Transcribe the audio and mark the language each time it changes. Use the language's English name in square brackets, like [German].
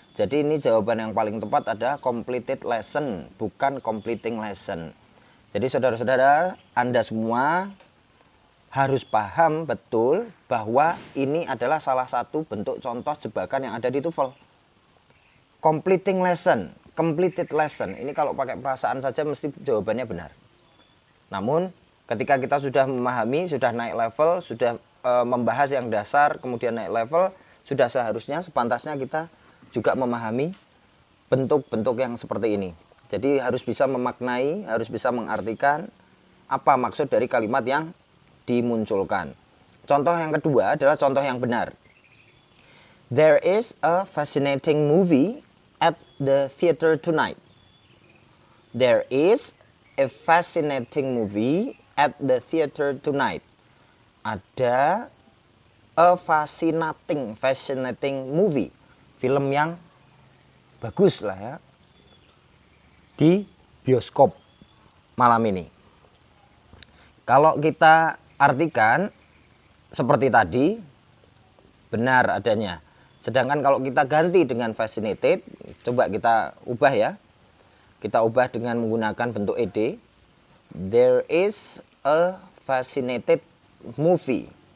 [Indonesian] Jadi ini jawaban yang paling tepat adalah [English] completed lesson, [Indonesian] bukan [English] completing lesson. [Indonesian] Jadi saudara-saudara, Anda semua harus paham betul bahwa ini adalah salah satu bentuk contoh jebakan yang ada di TOEFL. [English] Completing lesson, completed lesson. [Indonesian] Ini kalau pakai perasaan saja mesti jawabannya benar. Namun ketika kita sudah memahami, sudah naik level, sudah membahas yang dasar, kemudian naik level, sudah seharusnya sepantasnya kita juga memahami bentuk-bentuk yang seperti ini. Jadi harus bisa memaknai, harus bisa mengartikan apa maksud dari kalimat yang dimunculkan. Contoh yang kedua adalah contoh yang benar. [English] There is a fascinating movie at the theater tonight. There is a fascinating movie at the theater tonight. [Indonesian] Ada [English] a fascinating movie. [Indonesian] Film yang bagus lah ya. Di bioskop malam ini. Kalau kita artikan seperti tadi, benar adanya. Sedangkan kalau kita ganti dengan fascinated, coba kita ubah ya. Kita ubah dengan menggunakan bentuk ed. [English] There is a fascinated movie.